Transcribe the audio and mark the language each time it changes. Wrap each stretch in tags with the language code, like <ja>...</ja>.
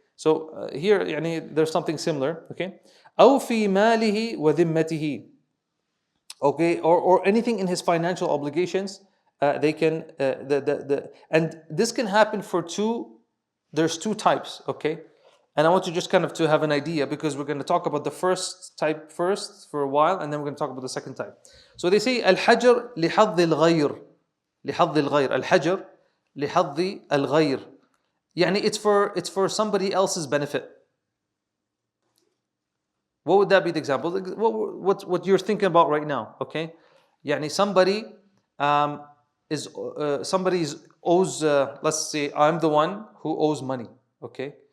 <en>So here, there's something similar, okay?</en> <ar>أو في ماله وذمته,</ar> <en>okay, or anything in his financial obligations, they can and this can happen for there's two types, okay? And I want you just kind of to have an idea, because we're going to talk about the first type first for a while, and then we're going to talk about the second type. So they say</en> <ar>الحجر لحظ الغير, لحظ الغير, الحجر لحظ الغير.</ar> <en>It's for somebody else's benefit. What would that be the example? What you're thinking about right now, okay? Somebody owes, let's say I'm the one who owes money, okay?</en>